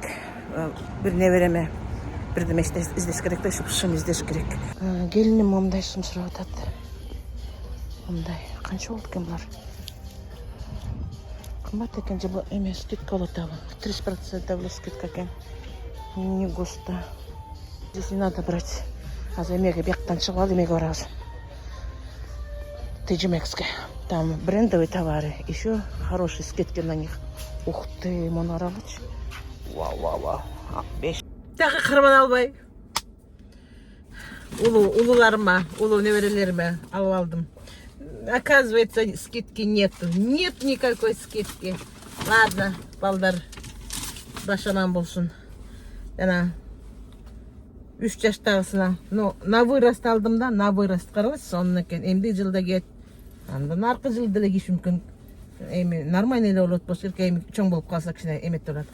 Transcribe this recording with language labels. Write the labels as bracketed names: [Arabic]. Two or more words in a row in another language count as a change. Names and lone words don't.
[Kyrgyz] Бир небереме бирдеме издеш керек да, шым издеш керек. Келиним момдай сум сурап атат. Мындай канча болду экен булар? Кымбат экен же бул эме скидка болот абы. 30% скидка экен. [Russian] Не густо. Здесь не надо брать. [Kyrgyz] Азыр эмеге бияктан чыгып алып эмеге барабыз. Тежимекске. [Russian] Там брендовые товары. Еще хорошие скидки на них. Ух ты, [Kyrgyz] мону карагычы. Вау. 5. Дагы карман албай. Улууларыма, улуу неберелериме алып алдым. [Russian] Оказывается, скидки нету. Нет никакой скидки. Ладно, [Kyrgyz] балдар башанан болсун. Жана 3 жаштагысына, [Russian] на вырост [Kyrgyz] алдым да, [Russian] на вырост [Kyrgyz] карабыз, сонун экен. Эмди жылда кет. Андан аркы жылда деле кийиш мүмкүн. Эми нормальный эле болот, болсо эми чоң болуп калса кичине эмет болот.